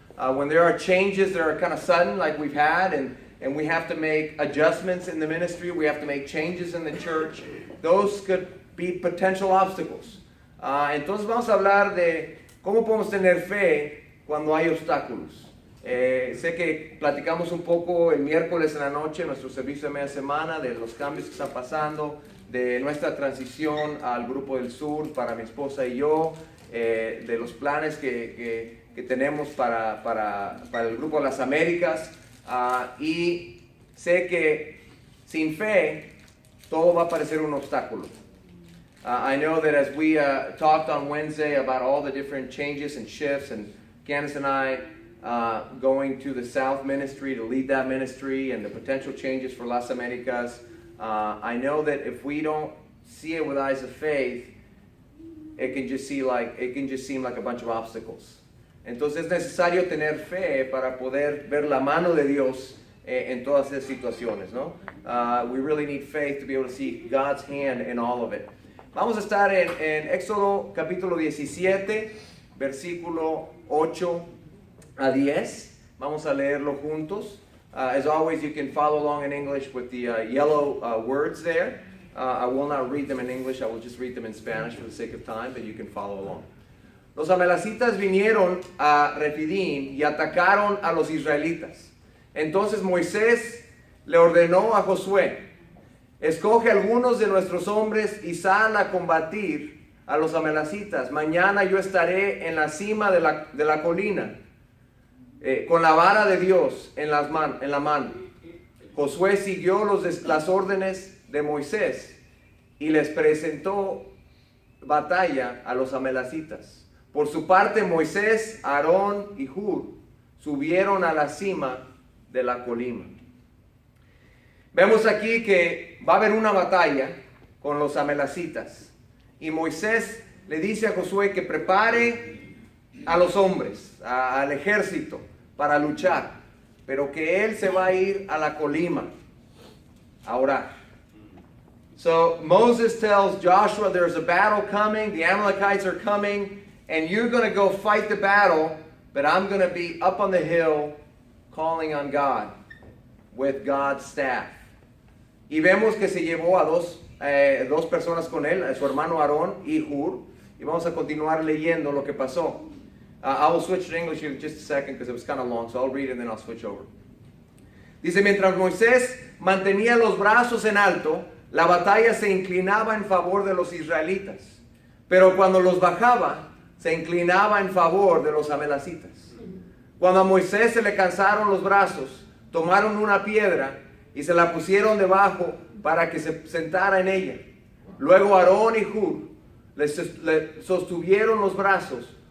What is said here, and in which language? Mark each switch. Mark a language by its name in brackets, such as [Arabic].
[English] When there are changes that are kind of sudden, like we've had, and we have to make adjustments in the ministry, we have to make changes in the church, those could be potential obstacles. [Spanish] Entonces vamos a hablar de cómo podemos tener fe cuando hay obstáculos. Sé que platicamos un poco el miércoles en la noche en nuestro servicio de media semana de los cambios que están pasando, de nuestra transición al Grupo del Sur para mi esposa y yo, de los planes que tenemos para el Grupo de las Américas. Y sé que sin fe todo va a parecer un obstáculo. [English] I know that as we talked on Wednesday about all the different changes and shifts, and Candace and I going to the South Ministry to lead that ministry and the potential changes for Las Americas, I know that if we don't see it with eyes of faith, it can just seem like a bunch of obstacles. [Spanish] Entonces es necesario tener fe para poder ver la mano de Dios en todas esas situaciones, ¿no? [English] We really need faith to be able to see God's hand in all of it. [Spanish] Vamos a estar en Éxodo capítulo 17, versículo 8 a 10. Vamos a leerlo juntos. [English] As always, you can follow along in English with the yellow words there. I will not read them in English, I will just read them in Spanish for the sake of time, but you can follow along. [Spanish] Los amalecitas vinieron a Refidim y atacaron a los israelitas. Entonces Moisés le ordenó a Josué: escoge algunos de nuestros hombres y sal a combatir a los amalecitas. Mañana yo estaré en la cima de la colina, con la vara de Dios en la mano. Josué siguió las órdenes de Moisés y les presentó batalla a los amalecitas. Por su parte, Moisés, Aarón y Hur subieron a la cima de la colina. Vemos aquí que va a haber una batalla con los amalecitas. Y Moisés le dice a Josué que prepare a los hombres, al ejército, para luchar. Pero que él se va a ir a la colina a orar. [English] So Moses tells Joshua there's a battle coming, the Amalekites are coming, and you're going to go fight the battle, but I'm going to be up on the hill calling on God with God's staff. [Spanish] Y vemos que se llevó a dos personas con él, a su hermano Aarón y Hur, y vamos a continuar leyendo lo que pasó. [English] I will switch to English in just a second because it was kind of long, so I'll read it and then I'll switch over. [Spanish] Dice, mientras Moisés mantenía los brazos en alto, la batalla se inclinaba en favor de los israelitas, pero cuando los bajaba, se inclinaba en favor de los amalecitas. Cuando a Moisés se le cansaron los brazos, tomaron una piedra y se la pusieron debajo para que se sentara en ella. Luego Aarón y Hur le sostuvieron los brazos